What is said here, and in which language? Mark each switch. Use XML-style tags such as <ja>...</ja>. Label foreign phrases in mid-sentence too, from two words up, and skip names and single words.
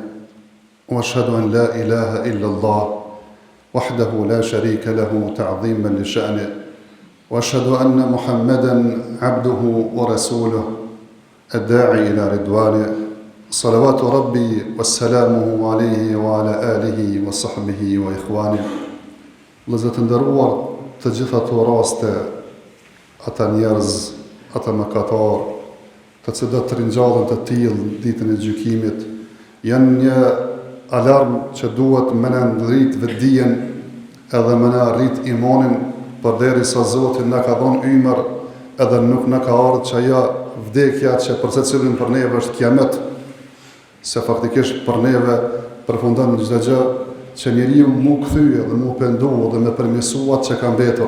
<ar>وأشهد أن لا إله إلا الله وحده لا شريك له تعظيما لشأنه وأشهد أن محمدا عبده ورسوله الداعي إلى رضوانه صلوات ربي والسلامه عليه وعلى آله وصحبه وإخوانه.</ar> <sq>Vëllezër të nderuar, të gjitha ato raste, ata njerëz, ata mëkatar, të cilët të ringjallën të tillë ditën e gjykimit, janë një alarm që duhet më na ndrit vetdijen edhe më na rrit imanin, përderisa Zoti na ka dhënë ymër, edhe nuk na ka ardhur që ajo vdekja që për secilin për neve është kiamet, se faktikisht për neve përfundon çdo gjë që njeriu mu kthye dhe mu pendu dhe me përmirësuat që ka mbetur.</sq>